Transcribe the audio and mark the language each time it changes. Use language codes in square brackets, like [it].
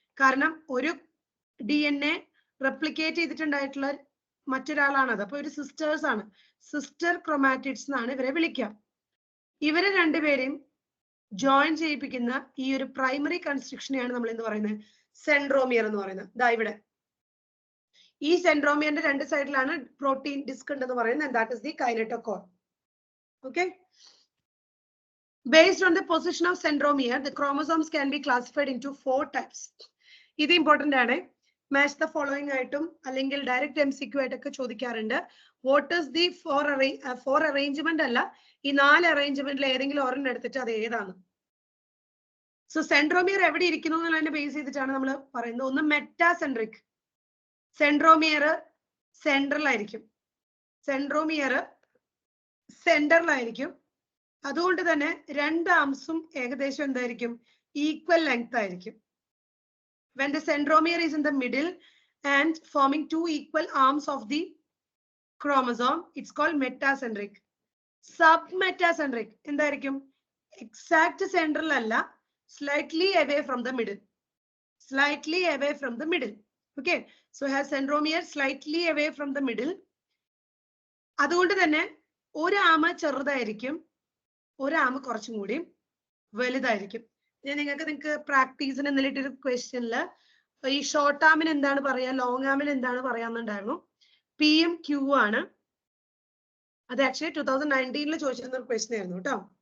[ml] കാരണം ഒരു DNA replicate ചെയ്തിട്ടുണ്ടായിട്ടുള്ള മറ്റൊരാളാണത്. അപ്പൊ ഒരു സിസ്റ്റേഴ്സ് ആണ്. സിസ്റ്റർ ക്രോമാറ്റിഡ്സ് എന്നാണ് ഇവരെ വിളിക്കുക. ഇവരെ രണ്ടുപേരെയും ജോയിൻ ചെയ്യിപ്പിക്കുന്ന ഈ ഒരു പ്രൈമറി കൺസ്ട്രക്ഷനെയാണ് നമ്മൾ എന്ത് പറയുന്നത്, സെൻട്രോമിയർ എന്ന് പറയുന്നത്. ദാ ഇവിടെ ഈ സെൻട്രോമിയറിന്റെ രണ്ട് സൈഡിലാണ് പ്രോട്ടീൻ ഡിസ്ക് ഉണ്ടെന്ന് പറയുന്നത്. [en] And that is the kinetochore. Okay. Based on the position of centromere, the chromosomes can be classified into 4 types. [ml] ഇത് ഇമ്പോർട്ടന്റ് ആണ്. മാച്ച് ദ ഫോളോയിങ് ആയിട്ടും അല്ലെങ്കിൽ ഡയറക്റ്റ് MCQ ആയിട്ടൊക്കെ ചോദിക്കാറുണ്ട്. [en] what is the four arrangement [ml] അല്ല, ഈ 4 അറേഞ്ച്മെന്റിൽ ഏതെങ്കിലും ഒരെണ്ണം എടുത്തിട്ട് അത് ഏതാണ്. സോ സെൻട്രോമിയർ എവിടെ ഇരിക്കുന്നു എന്നുള്ളതിനെ ബേസ് ചെയ്തിട്ടാണ് നമ്മൾ പറയുന്നത്. ഒന്ന് മെറ്റാസെൻട്രിക്, സെൻട്രോമിയർ സെൻട്രലായിരിക്കും. സെൻട്രോമിയർ സെന്ററിലായിരിക്കും. അതുകൊണ്ട് തന്നെ രണ്ട് ആംസും ഏകദേശം എന്തായിരിക്കും, ഈക്വൽ ലെങ്ത് ആയിരിക്കും. [en] When the centromere is in the middle and forming 2 equal arms of the chromosome, it's called metacentric. Submetacentric എന്തായിരിക്കും, exact central അല്ല, slightly away from the middle. Slightly away from the middle. Okay, so has centromere slightly away from the middle. [ml] അതുകൊണ്ട് തന്നെ ഒരു ആമ ചെറുതായിരിക്കും, ഒരു ആമ കുറച്ചും കൂടി വലുതായിരിക്കും. നിങ്ങൾക്ക് പ്രാക്ടീസിന് എന്നിട്ടൊരു ക്വസ്റ്റ്യനിൽ ഈ ഷോർട്ട് ആമിന് എന്താണ് പറയാ, ലോങ് ആമിന് എന്താണ് പറയാന്നുണ്ടായിരുന്നു. PM Q ആണ്. അത് ആക്ച്വലി 2019 ചോദിച്ചിരുന്ന ഒരു ക്വസ്റ്റ്യൻ ആയിരുന്നു കേട്ടോ.